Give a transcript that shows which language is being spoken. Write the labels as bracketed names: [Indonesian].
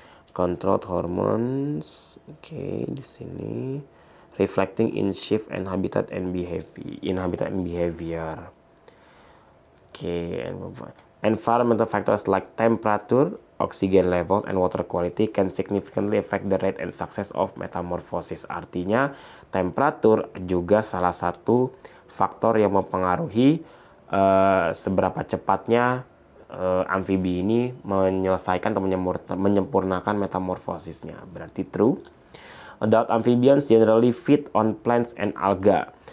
[English] Controlled hormones. [Indonesian] Oke, di sini [English] reflecting in shift and habitat and behavior. Oke, environmental factors like temperature, oxygen levels, and water quality can significantly affect the rate and success of metamorphosis. [Indonesian] Artinya, temperatur juga salah satu faktor yang mempengaruhi seberapa cepatnya amfibi ini menyelesaikan atau menyempurnakan metamorfosisnya. Berarti true. [English] Adult amphibians generally feed on plants and alga.